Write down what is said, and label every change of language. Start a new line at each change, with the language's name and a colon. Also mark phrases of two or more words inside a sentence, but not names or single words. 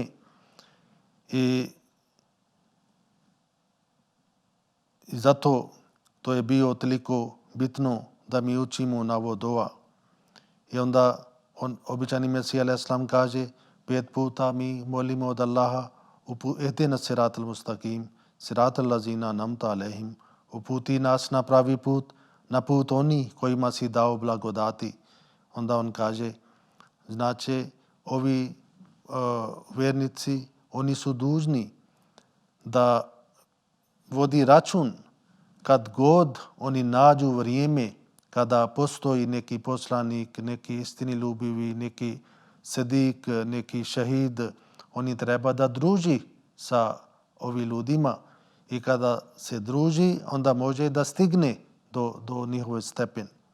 Bosnian: I zato to je bio toliko bitno da mi učimo na ovo dua. I onda običani Mesija
Arabic: عليه السلام
Bosnian: kaže 5 puta mi molimo od Allaha
Arabic: اهدنا الصراط المستقيم صراط الذين أنعمت عليهم,
Bosnian: uputi nas na pravi put, na put oni kojima si dao blagodati. Onda on kaže, znači ovi vjernici, oni su dužni da vodi račun kad god oni nađu vrijeme kada postoji neki poslanik, neki istinoljubivi, neki sedik, neki šehid, oni treba da druži sa ovim ljudima i kada se druži, onda može da stigne do njihove stepeni.